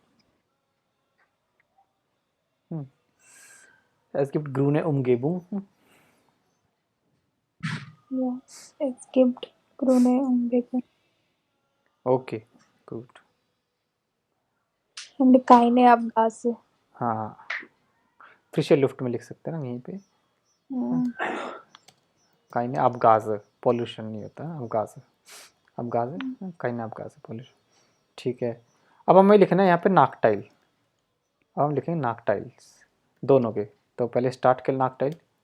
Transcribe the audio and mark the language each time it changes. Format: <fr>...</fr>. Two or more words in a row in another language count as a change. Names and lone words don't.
<de>Es gibt grüne Umgebung. Ja, es gibt grüne Umgebung. Okay, gut. Und keine Abgase.</de> <hi>हाँ</hi> <de>frischer Luft</de> <hi>में लिख सकते हैं ना यहीं पे</hi> <de>keine Abgase</de> <hi>पॉल्यूशन नहीं होता</hi> <de>Abgase keine Abgase</de> <hi>पॉल्यूशन ठीक है अब हमें लिखना है यहाँ पे नाकटाइल अब हम लिखेंगे नाकटाइल्स दोनों के तो पहले स्टार्ट के नाकटाइल</hi>